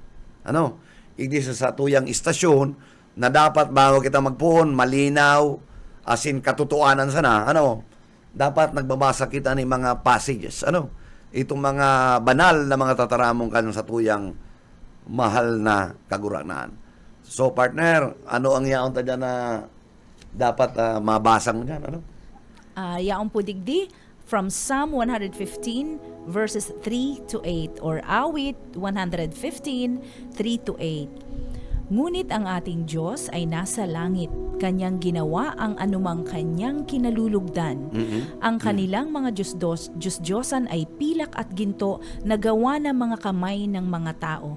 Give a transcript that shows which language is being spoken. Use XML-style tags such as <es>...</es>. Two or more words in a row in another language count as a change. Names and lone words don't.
<bik>Hindi sa tuyang istasyon na dapat bago kita magpuon, malinaw, asin katotohanan sana, dapat nagbabasa kita ng mga passages, itong mga banal na mga tataramong kan sa tuyang mahal na kaguranan. So, partner, ano ang yaon ta dyan na dapat mabasa mo dyan, Yaong po digdi</bik> <en>from Psalm 115 verses 3 to 8</en> <bik>or Awit 115, 3 to 8.</bik> <tl>Ngunit ang ating Diyos ay nasa langit. Kanyang ginawa ang anumang kanyang kinalulugdan. Ang kanilang mga Diyos-Diyosan ay pilak at ginto na gawa ng mga kamay ng mga tao.</tl>